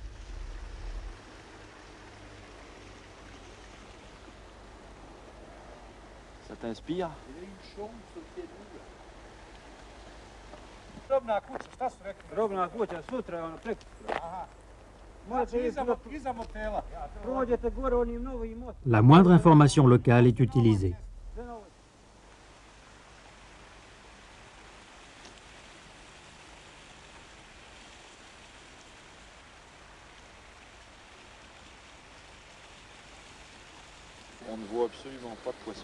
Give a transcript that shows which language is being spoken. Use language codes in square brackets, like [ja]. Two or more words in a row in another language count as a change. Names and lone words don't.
[fr] Ça t'inspire? [sr] Robna kuća sutra je ono preko. Možete iza motela. Prođete gore onim novim mostom. [fr] La moindre information locale est utilisée. On ne voit absolument pas de poisson.